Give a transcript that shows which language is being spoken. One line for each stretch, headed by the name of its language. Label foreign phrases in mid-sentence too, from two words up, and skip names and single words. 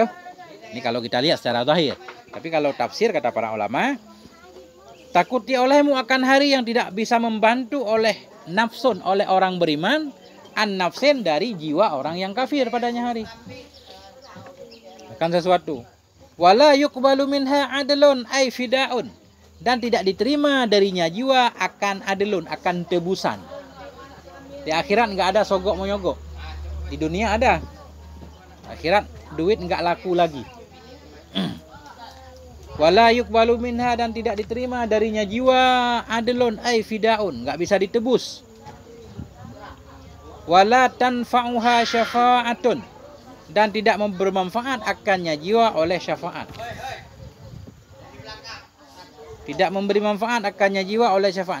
Indonesian: Ini kalau kita lihat secara zahir. Tapi kalau tafsir kata para ulama, takuti olehmu akan hari yang tidak bisa membantu oleh nafsun oleh orang beriman
Arabic: عن نفس
Indonesian: dari jiwa orang yang kafir padanya hari. Akan sesuatu.
Arabic: ولا يقبل منها عدل أي فداء,
Indonesian: dan tidak diterima darinya jiwa akan adlun, akan tebusan. Di akhirat enggak ada sogok menyogok. Di dunia ada. Akhirat duit enggak laku lagi.
Arabic: ولا يقبل منها,
Indonesian: dan tidak diterima darinya jiwa
Arabic: عدل أي فداء,
Indonesian: enggak bisa ditebus.
Arabic: ولا تنفعها شفاعة,
Indonesian: dan tidak bermanfaat akannya jiwa oleh syafaat. Tidak memberi manfaat akannya jiwa oleh syafaat.